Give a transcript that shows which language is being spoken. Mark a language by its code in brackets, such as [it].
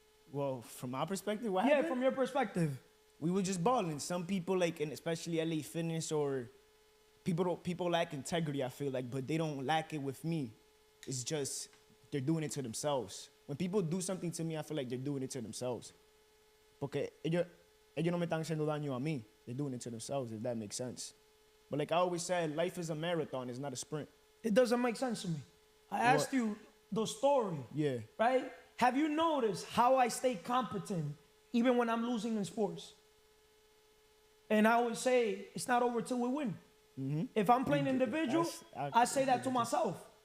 [en] Well, from my perspective, what happened? Yeah, from your perspective. We were just balling. Some people, like, and especially LA Fitness, or people lack integrity, I feel like, but they don't lack it with me. It's just they're doing it to themselves. When people do something to me, I feel like they're doing it to themselves. [es] Porque ellos no me están haciendo daño a mí. [en] They're doing it to themselves, if that makes sense. But like I always said, life is a marathon, it's not a sprint. It doesn't make sense to me. I asked you the story. Yeah. Right? Have you noticed how I stay competent even when I'm losing in sports? And I always say, it's not over till we win. Mm-hmm. If I'm playing individual, I say that to myself.